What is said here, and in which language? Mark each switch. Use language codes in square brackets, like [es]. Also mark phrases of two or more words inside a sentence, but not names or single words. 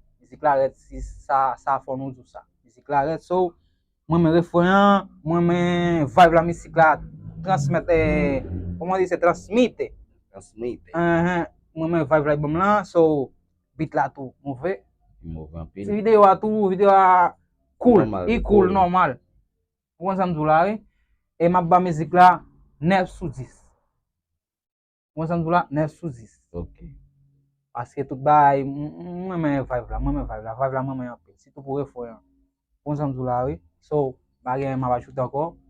[ht] Mizik la rèd, si sa, sa fò nou di sa. Mizik la rèd, so, mwen men refren, mwen men vibe la mizik la, transmèt, eh, kòman di se, transmite. Transmite. Ehn, mwen men vibe la bom la, so, beat la tou, mouve. Mouve anpil. Ti videyo a tou, videyo a cool, Normal, i cool, cool. normal. Ou konnen sa m di la, wi? E m ap ba mizik la, nèf sou dis. Ou konnen sa m di la, nèf sou dis. Ok. Paske tout bay, m-, m-, mwen men vibe la, mwen men vibe la, vibe la mwen men anpil. Sitou pou refren. Ou konnen sa m di la, wi? So, m pa gen m ap ajoute ankò.